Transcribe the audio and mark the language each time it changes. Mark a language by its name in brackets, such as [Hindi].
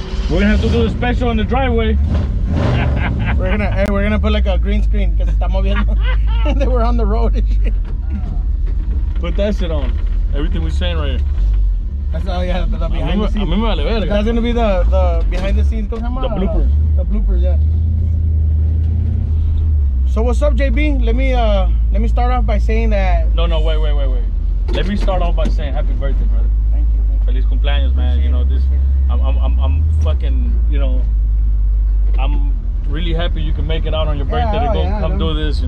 [English] We're gonna have to do the special in the driveway. We're gonna put like a green screen because [Spanish] está moviendo. [English] And they were on the road and shit. Put that shit on. Everything we're saying right here. That's the behind the scenes. [Spanish] A mí me vale verga. [English] That's gonna be the behind the scenes. [Spanish] ¿Cómo se llama? [English] The bloopers. The bloopers, yeah. So what's up, JB? Let me start off by saying that. No, wait. Let me start off by saying happy birthday, brother. Thank you. [Spanish] Feliz cumpleaños, [English] man. You know this. I'm fucking. You know, I'm really happy you can make it out on your birthday to go come do this.